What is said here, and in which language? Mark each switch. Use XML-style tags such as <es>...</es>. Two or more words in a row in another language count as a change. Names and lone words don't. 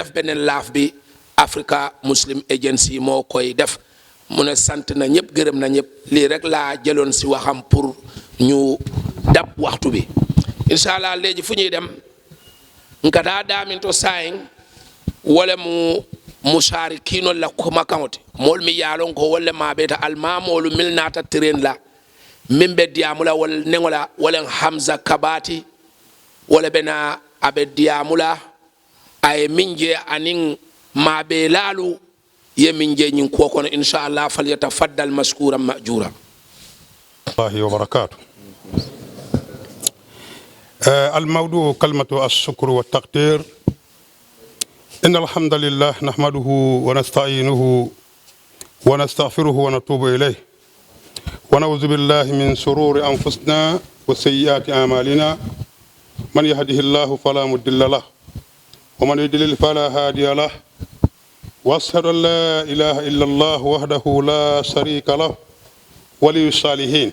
<wo>def beneen laaf bi Africa Muslim Agency moo koy def mu ne sant na ñëpp gërëm na ñëpp lii rek laa jëloon si waxam pour ñu dab waxtu bi</wo> <ar>إن شاء الله</ar> <wo>léegi fu ñuy dem nga daa</wo> <man>daaminto sayin wala mu musari kino la kuma kaŋote moolu mi yaalon ko walla maabeta almamoolu mil naata train la min be diyamula wala neŋola wala Hamza Kabati wala bena abe diyamula aye min je aniŋ maabe laalu ye min je ñiŋ kuwo kono</man> <ar>إن شاء الله فليتفضل مشكورا مأجورا الله وبركاته الموضوع كلمة الشكر والتقدير إن الحمد لله نحمده ونستعينه ونستغفره ونتوب إليه ونعوذ بالله من شرور أنفسنا وسيئات أعمالنا من يهده الله فلا مضل له ومن يضلل فلا هادي له وأشهد أن لا إله إلا الله وحده لا شريك له ولي الصالحين</ar>